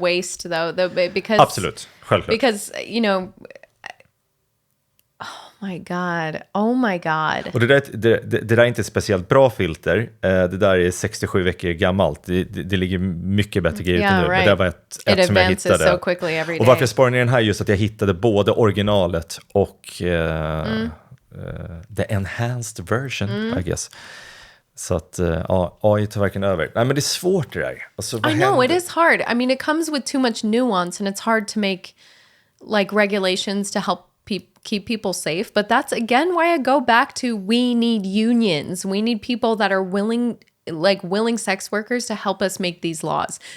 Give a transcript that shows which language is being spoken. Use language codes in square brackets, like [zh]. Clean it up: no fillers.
[en] the waste, though, because [sv] Absolut, självklart. [en] because you know, oh my god. [sv] Och det där är inte ett speciellt bra filter. Det där är 67 veckor gammalt. Det ligger mycket bättre grejer ute nu. Men det var ett som jag hittade. [en] So quickly every day. [sv] Och varför jag sparar ner den här, just att jag hittade både originalet och [en] the enhanced version, I guess. [sv] Så att AI tar verkligen över. Nej, men det är svårt det där. Alltså, [en] I know, it is hard. I mean, it comes with too much nuance, and it's hard to make like regulations to help keep people safe. But that's again why I go back to we need unions. We need people that are willing sex workers to help us make these laws.